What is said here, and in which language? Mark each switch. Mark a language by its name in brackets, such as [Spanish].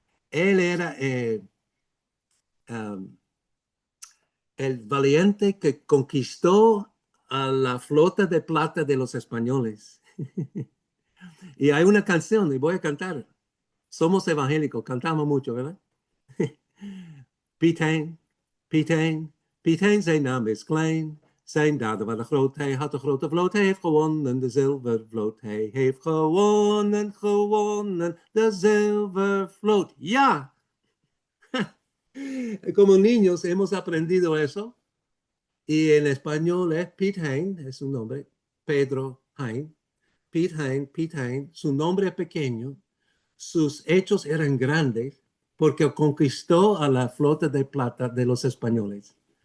[Spanish] Él era um, el valiente que conquistó a la flota de plata de los españoles. Y hay una canción, y voy a cantar. Somos evangélicos, cantamos mucho, ¿verdad? [Dutch] Piet Hein, Piet Hein zijn naam is klein. Zijn daden waren groot, hij had een grote vloot. Hij heeft gewonnen, de zilvervloot. Hij heeft gewonnen, gewonnen, de zilvervloot. Ja! [Spanish] Como niños hemos aprendido eso. Y en español es Piet Hein, es su nombre, Pedro Hein. Piet Hein, su nombre es pequeño, sus hechos eran grandes porque conquistó a la flota de plata de los españoles.